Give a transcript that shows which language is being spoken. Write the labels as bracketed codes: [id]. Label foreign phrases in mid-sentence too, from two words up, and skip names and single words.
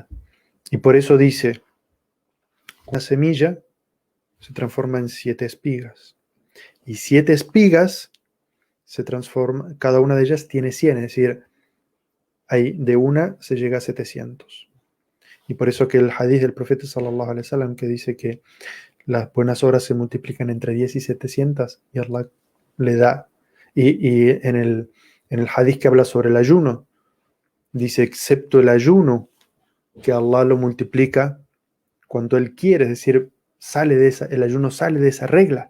[es] Y por eso dice, una semilla se transforma en 7 espigas. Y 7 espigas se transforma, cada una de ellas tiene 100, es decir, hay, de una se llega a 700. Y por eso que el hadith del profeta [ar] صلى الله عليه وسلم [es] que dice que las buenas obras se multiplican entre 10 y 700 y Allah le da. Y en el hadith que habla sobre el ayuno, dice, excepto el ayuno, que Allah lo multiplica cuando Él quiere, es decir, el ayuno sale de esa regla.